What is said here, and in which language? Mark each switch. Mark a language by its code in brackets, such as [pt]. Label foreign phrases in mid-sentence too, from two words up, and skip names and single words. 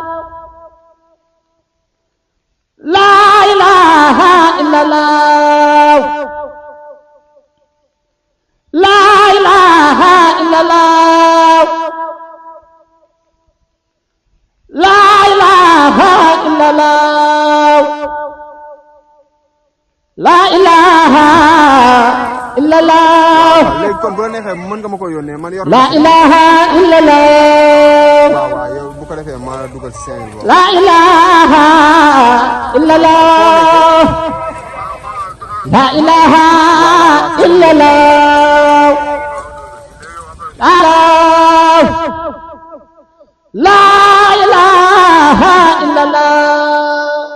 [ar] لا إله إلا الله لا إله إلا الله لا إله إلا الله لا إله إلا الله [wo] léegi kon bu la neexee mën nga ma ko yónnee man yor [ar] لا إله إلا الله [wo] waaw waaw yow bu ko defee ma dugal ci 5000 [ar] لا إله إلا الله لا إله إلا الله لا إله إلا الله